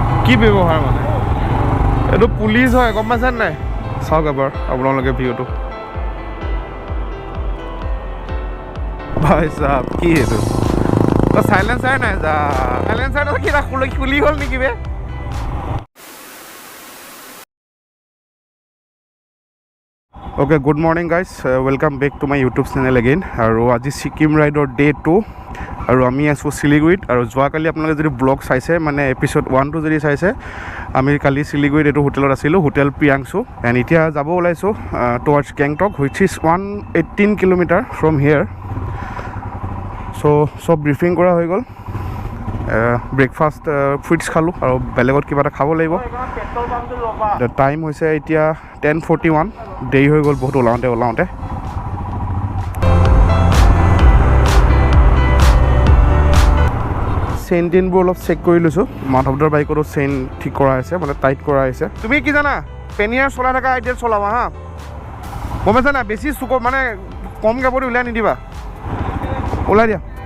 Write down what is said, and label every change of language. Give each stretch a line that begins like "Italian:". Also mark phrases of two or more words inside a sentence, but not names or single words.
Assamese: কি ব্যৱহাৰ মানে এইটো পুলিচ হয় গম পাইছেনে নাই চাওক এবাৰ আপোনালোকে ভিডিঅ'টো ভাই সাহেব কি এইটো সাইলেন্সাৰ নাই যা সাইলেন্সাৰটো কিবা খুলি হ'ল নেকি বে
English: Okay, good morning guys. Welcome back to my YouTube channel again.
Assamese: আৰু আজি Sikkim ৰাইডৰ Day 2 আৰু আমি আছো Siliguriত আৰু যোৱাকালি আপোনালোকে যদি ব্লগ চাইছে মানে এপিসোড 1 যদি চাইছে আমি কালি Siliguriত এটো হোটেলত আছিলো হোটেল প্ৰিয়াংশু এণ্ড এতিয়া যাব ওলাইছো টুৱাৰ্ডছ Gangtok
English: which is 118 kilometer from here.
Assamese: So সব ব্রিফিং কৰা হৈ গ'ল
English: breakfast fruits
Assamese: খালোঁ আৰু বেলেগত কিবা এটা খাব লাগিব টাইম হৈছে এতিয়া 10:41 দেৰি হৈ গ'ল বহুত ওলাওঁতে চেইন টেইনবোৰ অলপ চেক কৰি লৈছোঁ মাধৱদাৰ বাইকতো চেইন ঠিক কৰা হৈছে মানে টাইট কৰা হৈছে তুমি কি জানা পেনিয়াৰ চলাই থকা আইডিয়াত চলাবা হা গম পাইছা না বেছি চুকৰ মানে কম কাপোৰ উলিয়াই নিদিবা ওলাই দিয়া